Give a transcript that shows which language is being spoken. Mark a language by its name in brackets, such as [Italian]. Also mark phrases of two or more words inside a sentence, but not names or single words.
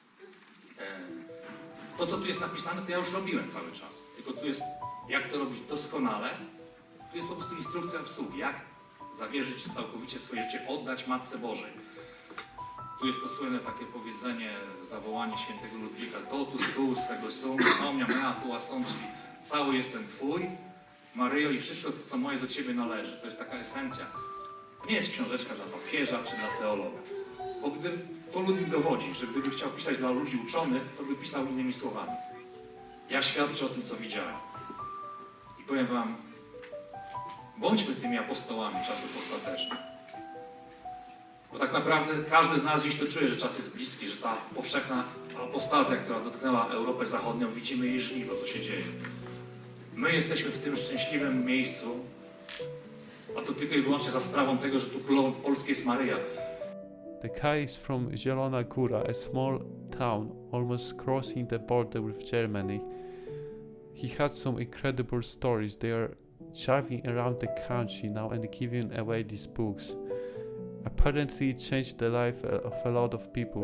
[Polish] To, co tu jest napisane, to ja już robiłem cały czas. Tylko tu jest, jak to robić doskonale. Tu jest po prostu instrukcja obsługi, jak zawierzyć całkowicie swoje życie, oddać Matce Bożej. Tu jest to słynne takie powiedzenie, zawołanie świętego Ludwika: [Latin] totus tuus ego sum, omnia mea tua sum, [Polish] czyli cały jestem Twój, Maryjo, i wszystko to, co moje, do Ciebie należy. To jest taka esencja. To nie jest książeczka dla papieża czy dla teologa. Bo to Ludwik dowodzi, że gdyby chciał pisać dla ludzi uczonych, to by pisał innymi słowami. Ja świadczę o tym, co widziałem. I powiem wam, bądźmy tymi apostołami czasów ostatecznych. Bo tak naprawdę każdy z nas dziś to czuje, że czas jest bliski, że ta powszechna apostazja, która dotknęła Europę Zachodnią, widzimy jej żniwo, co się dzieje. My jesteśmy w tym szczęśliwym miejscu, a to tylko i wyłącznie za sprawą tego, że tu królową Polski jest Maryja. [English] The guy is from Zielona Góra, a small town almost crossing the border with Germany. He had some incredible stories. They are driving around the country now and giving away these books. Apparently it changed the life of a lot of people.